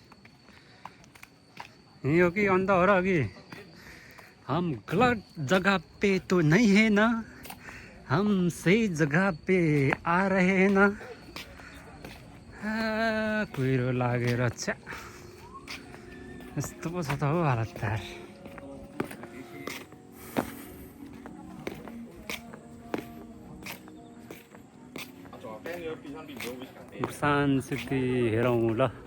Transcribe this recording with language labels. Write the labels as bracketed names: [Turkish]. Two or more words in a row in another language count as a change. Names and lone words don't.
[Nepali] यही हो कि अन्त हो र कि? [Hindi] हम गलत जगह पे तो नहीं है ना, हम सही जगह पे आ रहे हैं ना। [Nepali] कुहिरो लागेर छ्या यस्तो पो छ त हौ हालत त। बुसान सिटी हेरौँ ल।